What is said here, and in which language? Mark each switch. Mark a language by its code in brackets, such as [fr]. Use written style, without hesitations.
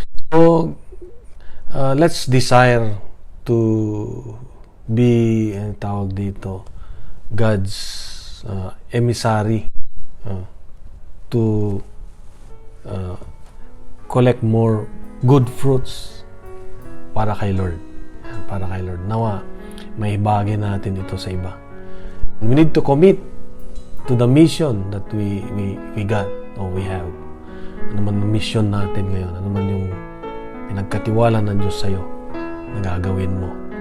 [en] So, let's desire to be, [tl] tawag dito, [en] God's emissary, to collect more good fruits [tl] para kay Lord. Para kay Lord. Nawa, may bagay natin ito sa iba. [en] We need to commit to the mission that we got or we have. [tl] Ano man ang mission natin ngayon? Ano man yung pinagkatiwala ng Diyos sa'yo na gagawin mo?